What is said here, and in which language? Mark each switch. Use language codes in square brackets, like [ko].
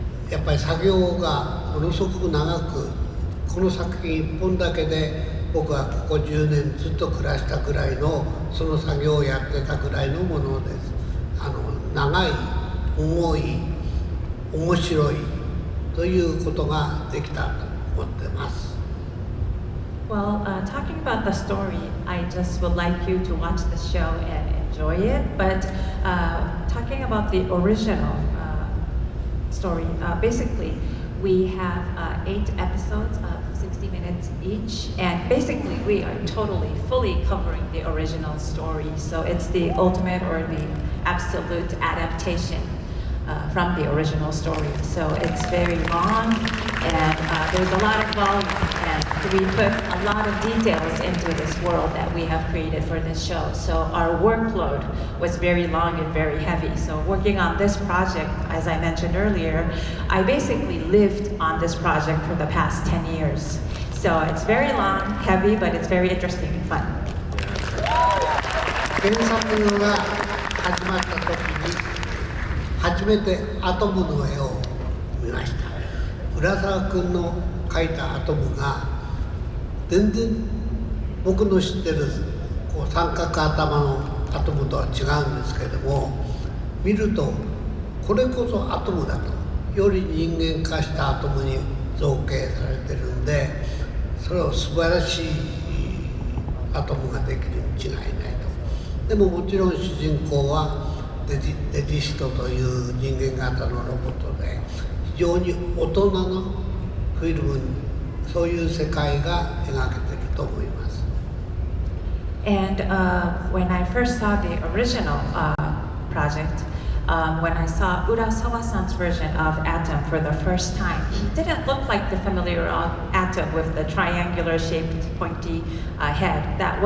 [ja] やっぱり作業がものすごく長くこの作品1本だけで僕はここ10年ずっと暮らしたぐらいのその作業をやってたぐらいのものです。長い、重い、面白いということができたと思ってます。 [en] Well, talking about the story, I just would like you to watch the show and enjoy it. But talking about the original story, basically we have 8 episodes of 60 minutes each, and basically we are totally, fully covering the original story. So it's the ultimate or the absolute adaptation from the original story. So it's very long, and there's a lot of volume, and we put a lot of details into this world that we have created for this show. So our workload was very long and very heavy. So working on this project, as I mentioned earlier, I basically lived on this project for the past 10 years. So it's very long, heavy, but it's very interesting and fun. [ja] 原作が始まった時に初めてアトムの絵を見ました。浦沢君の描いたアトムが全然僕の知ってるこう三角頭のアトムとは違うんですけれども、見るとこれこそアトムだと、より人間化したアトムに造形されてるんで、それを素晴らしいアトムができるに違いないと。でももちろん主人公はデジストという人間型のロボットで、非常に大人のフィルムにそういう世界が描けていると思います。 [en] And when I first saw the original project, when I saw Urasawa-san's version of Atom for the first time, he didn't look like the familiar Atom with the triangular shaped pointy head.